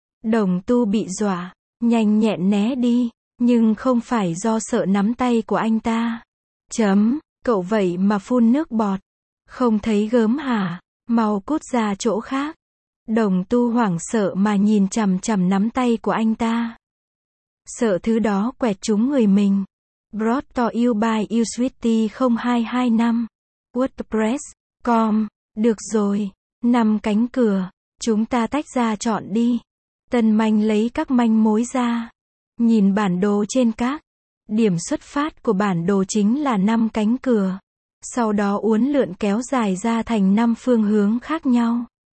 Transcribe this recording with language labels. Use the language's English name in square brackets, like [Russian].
[Vietnamese] Đồng Tu bị dọa. Nhanh nhẹn né đi. Nhưng không phải do sợ nắm tay của anh ta. Chấm, cậu vậy mà phun nước bọt. Không thấy gớm hả? Mau cút ra chỗ khác. Đồng Tu hoảng sợ mà nhìn chằm chằm nắm tay của anh ta. Sợ thứ đó quẹt trúng người mình. [English] Brought to you by usweety 0225. [Vietnamese] Wordpress.com. Được rồi. 5 cánh cửa. Chúng ta tách ra chọn đi. Tân manh lấy các manh mối ra. Nhìn bản đồ trên các. Điểm xuất phát của bản đồ chính là 5 cánh cửa. Sau đó uốn lượn kéo dài ra thành 5 phương hướng khác nhau.